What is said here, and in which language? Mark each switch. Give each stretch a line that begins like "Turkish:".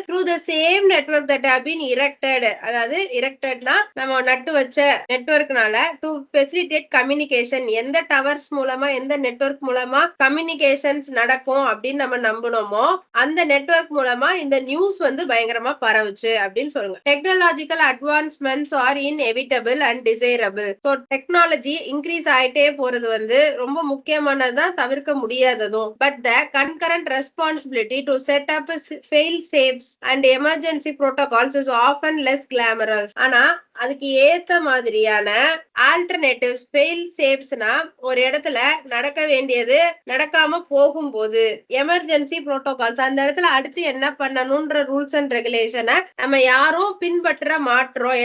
English: through the same network that have been erected,
Tamil: அதாவது erectedனா நம்ம நட்டு வச்ச நெட்வொர்க்னால,
English: to facilitate communication,
Tamil: எந்த டவர்ஸ் மூலமா எந்த நெட்வொர்க் மூலமா கம்யூனிகேஷன்ஸ் நடக்கும் அப்படின்னு நம்ம நம்பணுமோ அந்த நெட்வொர்க் மூலமா இந்த நியூஸ் பயங்கரமா பரவுச்சு அப்படின்னு சொல்லுங்க.
English: Technological advancements are inevitable and desirable.
Tamil: So technology increase ஆயிட்டே போறது ரொம்ப முக்கியமானதான், தவிர்க்க முடியாததும்.
English: But the concurrent responsibility to set up fail safes and emergency protocols is often less glamorous.
Tamil: ஆனா அதுக்கு ஏத்த மாதிரியான ஆல்டர்னேட்டிவ்ஸ், ஃபெயில் சேஃப்ஸ்னா ஒரு இடத்துல நடக்க வேண்டியது நடக்காம போகும்போது எமர்ஜென்சி புரோட்டோகால்ஸ், அந்த இடத்துல அடுத்து என்ன பண்ணணும்ன்ற ரூல்ஸ் அண்ட் ரெகுலேஷனை நம்ம யாரும் பின்பற்ற மாட்டோம்.